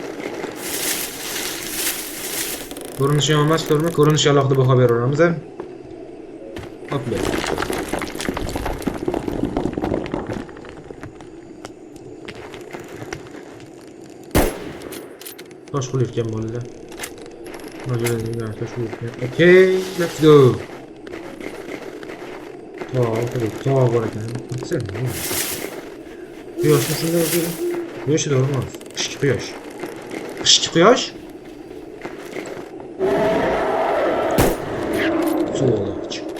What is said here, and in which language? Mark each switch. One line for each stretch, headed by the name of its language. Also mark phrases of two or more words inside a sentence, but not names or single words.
Uzbek: Ko'rinishi emas, ko'rinishi alohida baho beraveramiz. Hopla. Tosh qo'yayotgan bolalar. Majburlangan tosh qo'yayotgan.
English: Okay, let's go.
Uzbek: Tog' bor ekan. Quyoshni shunday o'zgardi. Quyosh emas. Qishki quyosh. Qishki quyosh? So'lach.